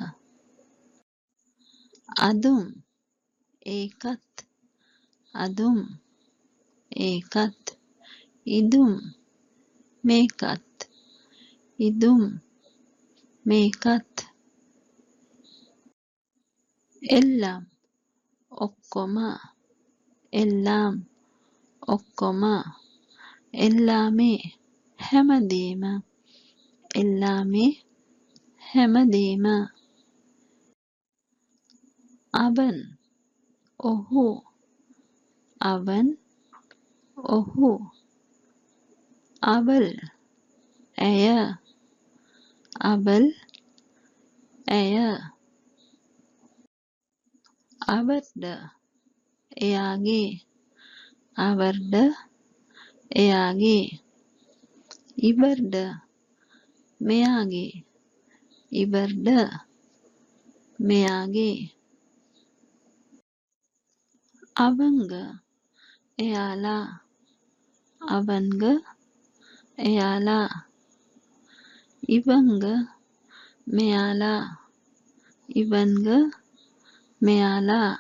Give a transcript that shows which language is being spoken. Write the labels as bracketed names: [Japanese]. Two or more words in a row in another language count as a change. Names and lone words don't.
[Tamil] அதும் ඒකත් அதும் ඒකත් இதும் මේකත් இதும் මේකත් எல்லாம் ඔක්කොම எல்லாம் ඔක්කොම எல்லாமே හැමදේම எல்லாமே හැමදේම அவன் ඔහු அவன் ඔහු அவள் ඇය அவள் ඇය அவர்ட එයාගේ அவர்ட එයාගේ ඉවර්ඩ මෙයාගේ ඉවර්ඩ මෙයාගේ அவங்க එයාලා அவங்க එයාලා இவங்க මෙයාලා இவங்க මෙයාලා